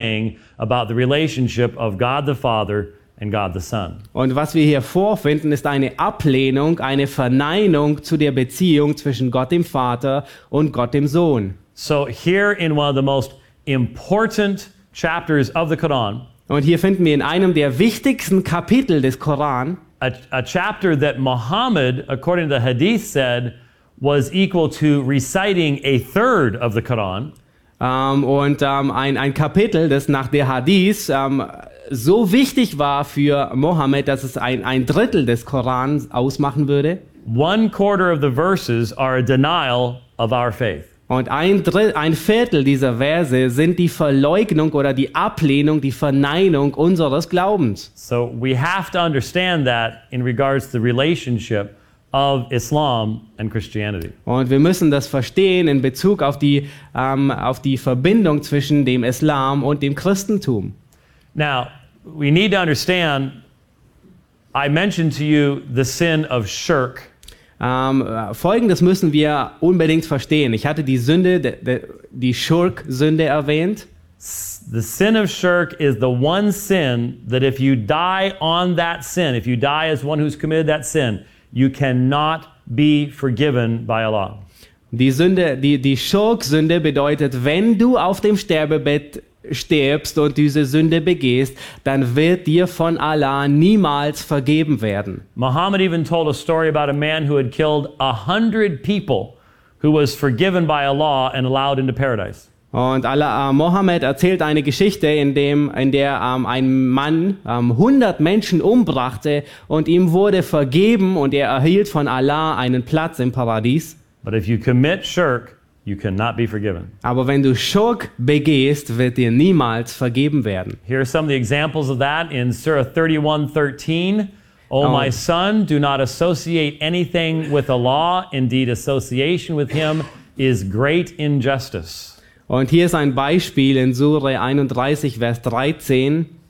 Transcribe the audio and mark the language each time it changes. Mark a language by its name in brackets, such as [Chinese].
[English] about the relationship of God the Father and God the Son. [German] Und was wir hier vorfinden, ist eine Ablehnung, eine Verneinung zu der Beziehung zwischen Gott dem Vater und Gott dem Sohn. [English] So here in one of the most important chapters of the Quran. [German] Und hier finden wir in einem der wichtigsten Kapitel des Koran [English] a chapter that Muhammad, according to the Hadith, said was equal to reciting a third of the Quran. [German] Ein Kapitel, das nach der Hadith so wichtig war für Mohammed, dass es ein Drittel des Korans ausmachen würde. [English] One quarter of the verses are a denial of our faith. [German] Und ein Viertel dieser Verse sind die Verleugnung oder die Ablehnung, die Verneinung unseres Glaubens. [English] So we have to understand that in regards to the relationship of Islam and Christianity. [German] Und wir müssen das verstehen in Bezug auf die Verbindung zwischen dem Islam und dem Christentum. [English] Now, we need to understand, I mentioned to you the sin of shirk. [German] Folgendes müssen wir unbedingt verstehen. Ich hatte die Sünde, die Schurk-Sünde erwähnt. [English] The sin of shirk is the one sin that if you die on that sin, if you die as one who's committed that sin, you cannot be forgiven by Allah. [German] Die Sünde, die Schurk-Sünde bedeutet, wenn du auf dem Sterbebett stirbst und diese Sünde begehst, dann wird dir von Allah niemals vergeben werden. [English] Muhammad even told a story about a man who had killed 100 people who was forgiven by Allah and allowed into paradise. [German] Und Muhammad erzählt eine Geschichte, in der ein Mann 100 Menschen umbrachte und ihm wurde vergeben und er erhielt von Allah einen Platz im Paradies. [English] But if you commit shirk, you cannot be forgiven. [German] Aber wenn du Schurk begehst, wird dir niemals vergeben werden. [English] Here are some of the examples of that in Surah 31:13. Oh, my son, do not associate anything with Allah. Indeed, association with him is great injustice. [German] Und hier ist ein Beispiel in Surah 31, Vers 13.